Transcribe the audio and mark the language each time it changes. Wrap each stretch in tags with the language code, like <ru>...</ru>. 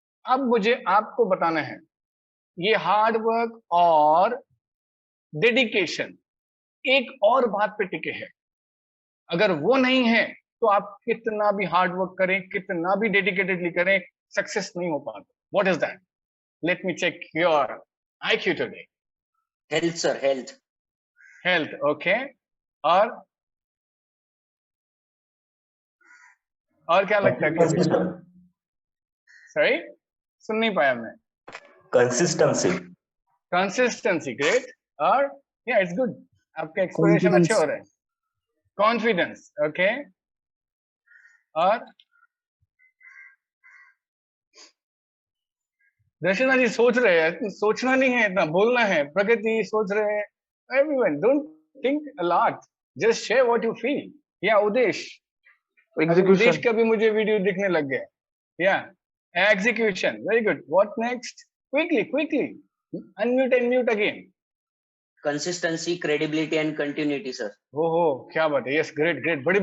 <hi>अब मुझे आपको बताना है, ये हार्ड वर्क और डेडिकेशन एक और बात पे टिके है. अगर वो नहीं है तो आप कितना भी हार्ड वर्क करें, कितना भी डेडिकेटेडली करें, सक्सेस नहीं हो पाता.</hi> <en>What is that? Let me check your IQ today. Health, sir, health. Health, okay.</en> <hi>और क्या लगता है किसी को? Sorry, सुन नहीं पाया मैं.</hi> <en>Consistency. Consistency, great. और yeah, it's good.</en> <hi>आपके एक्सप्लेनेशन अच्छे हो रहे हैं.</hi> <en>Confidence, okay.</en> <hi>और दर्शना जी सोच रहे हैं, सोचना नहीं है इतना, बोलना है. प्रकृति सोच रहे हैं.</hi> <en>Everyone, don't think a lot. Just share what you feel. Yeah, Udesh.</en> <hi>उदेश का भी मुझे वीडियो दिखने लग गया.</hi> <en>Yeah, execution. Very good. What next? Quickly. Unmute and mute again. Consistency, credibility and continuity, sir.</en> <hi>हो क्या बात है.</hi> <en>Yes, great.</en>